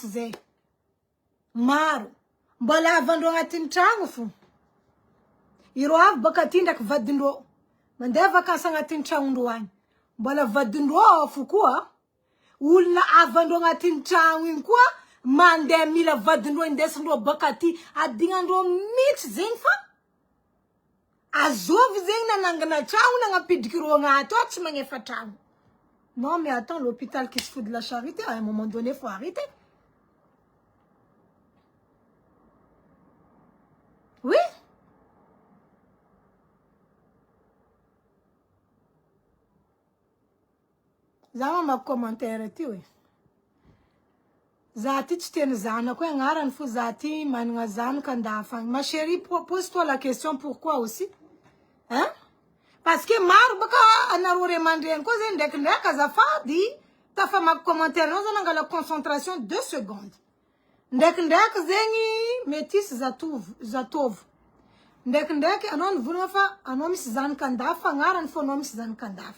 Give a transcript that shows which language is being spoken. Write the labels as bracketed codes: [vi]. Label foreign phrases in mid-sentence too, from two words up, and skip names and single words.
[mg] zay maro mbola avandreo agnatin'ny tragno fo ireo avy baka aty ndraiky vadindreo mandeha vakansy agnatin'ny tragnondreo agny mbola vadindreo fo koa olona avandreo agnatin'ny tragno igny koa mandeha mila vadindreo indesindreo baka aty adignandreo mihitsy zegny fa azovy zegny nanangana tragno nagnampidikireo agnaty ao tsy magnefa tragno. [fr] Non mais attends, l'hôpital qui se fout de la charité, à un moment donné, il faut arrêter. Oui. [mg] Zama [fr] ma commentaire [mg] ty oui. Zati tsy teny zanako agnarany fo zati managna zanaka andafa. [fr] Ma chérie, pose-toi la question pourquoi aussi? Hein? Parce que [mg] maro baka anaro remandreny ko zeny ndraikindraiky azafady tafa [fr] ma commentaire [mg] nao zany angala [fr] concentration 2 secondes. [mg] Ndraikindraiky zegny métis zatovo. Ndraikindraiky anao nivolagna fa anao misy zanaka andafa agnarany fo anao misy zanaka andafa.